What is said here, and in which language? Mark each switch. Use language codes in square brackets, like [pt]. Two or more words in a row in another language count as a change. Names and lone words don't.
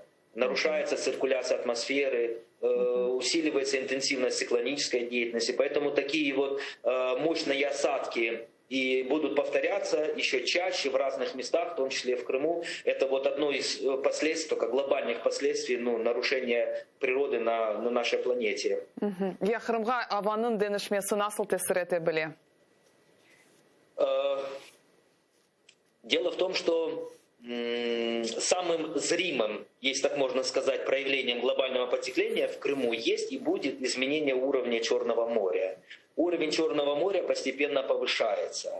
[ru] Нарушается циркуляция атмосферы, усиливается интенсивность циклонической деятельности. Поэтому такие вот мощные осадки и будут повторяться еще чаще в разных местах, в том числе в Крыму. Это вот одно из последствий, только глобальных последствий нарушения природы на нашей планете. [crh] Я Крымга аванын денешмесі насыл тесір ете біле? [ru] Дело в том, что самым зримым, если так можно сказать, проявлением глобального потепления в Крыму есть и будет изменение уровня Черного моря. Уровень Черного моря постепенно повышается.